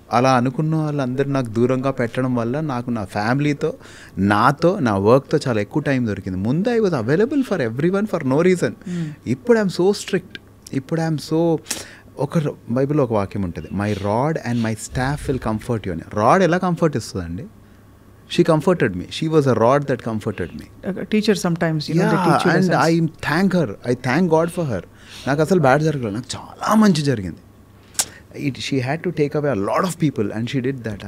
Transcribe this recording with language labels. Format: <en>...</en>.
<te>అలా అనుకున్న వాళ్ళందరూ నాకు దూరంగా పెట్టడం వల్ల నాకు నా ఫ్యామిలీతో, నాతో, నా వర్క్తో చాలా ఎక్కువ టైం దొరికింది.</te> <en>ముందు I was available for every one for no reason. ఇప్పుడు I'm so strict.</en> <te>ఇప్పుడు ఐఎమ్ సో, ఒక బైబిల్లో ఒక వాక్యం ఉంటుంది,</te> <en>my rod and my staff will comfort you</en> <te>అని. రాడ్ ఎలా కంఫర్ట్ ఇస్తుందండి?</te> <en>She comforted me. She was a rod that comforted me. Teacher sometimes, you know, they teach you and lessons. I thank her. I thank God for her.</en> <te>నాకు అసలు bad జరగలేదు, నాకు చాలా మంచి జరిగింది.</te> <en>She had to take away a lot of people and she did that.</en>